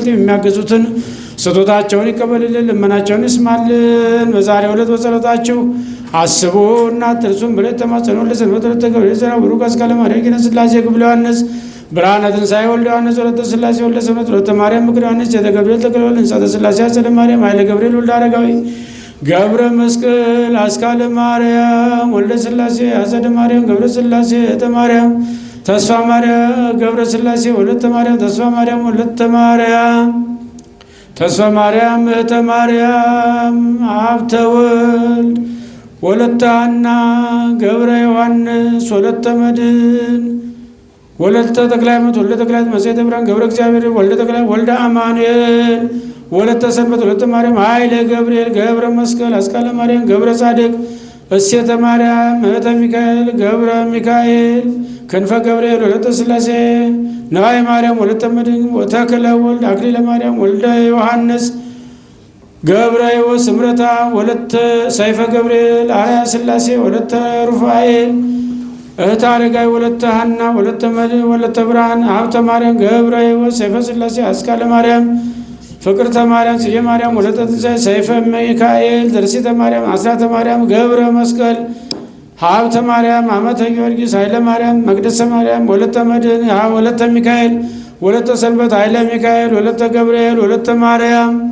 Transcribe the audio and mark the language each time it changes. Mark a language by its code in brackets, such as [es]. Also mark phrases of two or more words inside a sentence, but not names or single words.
[am] የሚያግዙትን ስጦታቸውን ይቀበልልን፣ ልመናቸውን ይስማልን። በዛሬው ዕለት በጸሎታችሁ አስቡና አትርሱን ብለን ተማጸኑልን። ሰንበት ዕለተ ገብርኤል ዘራ ቡሩክ አስካለ ማርያም ኪነ ሥላሴ ክፍለ ዮሐንስ ብርሃነ ትንሣኤ ወልደ ዮሐንስ ወለተ ሥላሴ ወልደ ሰንበት ወለተ ማርያም ምክር ዮሐንስ ሴተ ገብርኤል ተክለወልድ ሕንጻተ ሥላሴ አጸደ ማርያም ኃይለ ገብርኤል ወልደ አረጋዊ ገብረ መስቀል አስካለ ማርያም ወልደ ሥላሴ አጸደ ማርያም ገብረ ሥላሴ እተ ማርያም ተስፋ ማርያም ገብረ ሥላሴ ወለተ ማርያም ተስፋ ማርያም ወለተ ማርያም ተስፋ ማርያም እህተ ማርያም ሀብተ ወልድ ወለተ ሐና ገብረ ዮሐንስ ወለተ መድን ወለተ ተክለ ሃይማኖት ወልደ ተክለ ሃይማኖት መጽሔተ ብርሃን ገብረ እግዚአብሔር ወልደ ተክለ ወልደ አማኑኤል ወለተ ሰንበት ወለተ ማርያም ኃይለ ገብርኤል ገብረ መስቀል አስካለ ማርያም ገብረ ጻድቅ እሴተ ማርያም እህተ ሚካኤል ገብረ ሚካኤል ክንፈ ገብርኤል ወለተ ሥላሴ ነዋይ ማርያም ወለተ መድን ወተክለ ወልድ አክሊለ ማርያም ወልደ ዮሐንስ ገብረ ሕይወት ስምረታ ወለተ ሰይፈ ገብርኤል አርያ ሥላሴ ወለተ ሩፋኤል እህተ አረጋይ ወለተ ሐና ወለተ መድን ወለተ ብርሃን ሀብተ ማርያም ገብረ ሕይወት ሰይፈ ሥላሴ አስካለ ማርያም ፍቅርተ ማርያም ጽጌ ማርያም ወለተ ትንሣኤ ሰይፈ ሚካኤል ተርሲተ ማርያም አስራተ ማርያም ገብረ መስቀል ሀብተ ማርያም አመተ ጊዮርጊስ ኃይለ ማርያም መቅደሰ ማርያም ወለተ መድን ወለተ ሚካኤል ወለተ ሰንበት ኃይለ ሚካኤል ወለተ ገብርኤል ወለተ ማርያም